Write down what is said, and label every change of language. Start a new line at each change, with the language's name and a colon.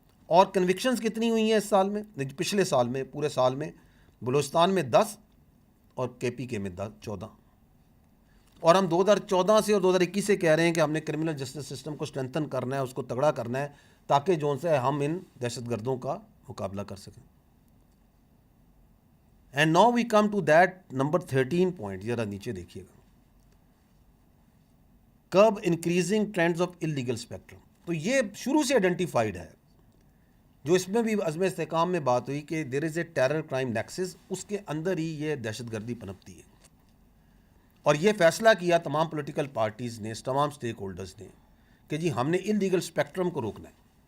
Urdu: اور کنوکشنز کتنی ہوئی ہیں اس سال میں؟ پچھلے سال میں پورے سال میں بلوچستان میں 10 اور KPK میں 14. اور ہم 2014 سے اور 2021 سے کہہ رہے ہیں کہ ہم نے کرمنل جسٹس سسٹم کو اسٹرینتھن کرنا ہے, اس کو تگڑا کرنا ہے, تاکہ جو سے ہم ان دہشت گردوں کا مقابلہ کر سکیں.
English: And now we come to that number 13 point.
Urdu: ذرا نیچے دیکھیے گا,
English: Curb increasing trends of illegal spectrum.
Urdu: تو یہ شروع سے آئیڈینٹیفائڈ ہے, جو اس میں بھی عزم استحکام میں بات ہوئی کہ
English: there is a terror crime nexus,
Urdu: اس کے اندر ہی یہ دہشت گردی پنپتی ہے. اور یہ فیصلہ کیا تمام پولیٹیکل پارٹیز نے, تمام سٹیک ہولڈرز نے, کہ جی ہم نے انلیگل اسپیکٹرم کو روکنا ہے.